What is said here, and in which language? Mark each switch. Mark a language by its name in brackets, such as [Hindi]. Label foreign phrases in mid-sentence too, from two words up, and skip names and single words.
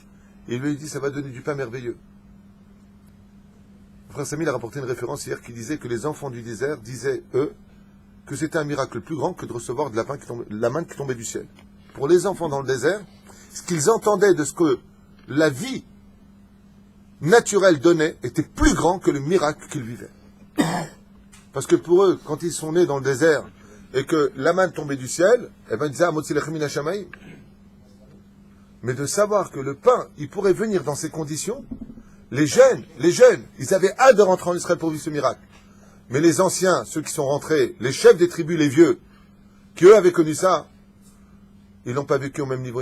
[French] Et il lui dit, ça va donner du pain merveilleux. Le frère Samy a rapporté une référence hier qui disait que les enfants du désert disaient, eux, que c'était un miracle plus grand que de recevoir de la manne qui tombait du ciel. Pour les enfants dans le désert, ce qu'ils entendaient de ce que la vie naturelle donnait était plus grand que le miracle qu'ils vivaient. Parce que pour eux, quand ils sont nés dans le désert et que la manne tombait du ciel, ils disaient, [Hebrew] מוציא לחם מן השמים. [French] Mais de savoir que le pain, il pourrait venir dans ces conditions, les jeunes, ils avaient hâte de rentrer en Israël pour vivre ce miracle. Mais les anciens, ceux qui sont rentrés, les chefs des tribus, les vieux, qui eux avaient connu ça, ils n'ont pas vécu au même niveau.